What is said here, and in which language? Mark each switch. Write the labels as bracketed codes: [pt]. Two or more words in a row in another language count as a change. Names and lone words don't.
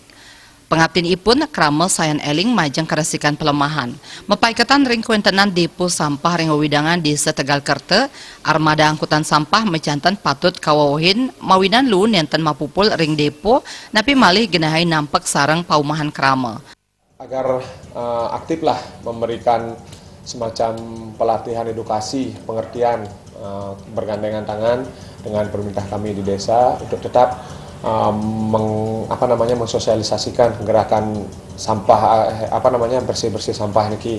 [ban] Pengabdin ipun krama sayan eling majang keresikan pelemahan. Mepaiketan ring kuentenan depo sampah ring wawidangan desa Tegal Kerta, [id] armada angkutan sampah [ban] mecantan patut kawawahin mawinan lu nenten mapupul ring depo, napi malih genahay nampak sarang paumahan krama. [id] Agar aktiflah memberikan semacam pelatihan edukasi, pengertian, bergandengan tangan dengan pemerintah kami di desa untuk tetap mensosialisasikan gerakan sampah bersih-bersih sampah niki.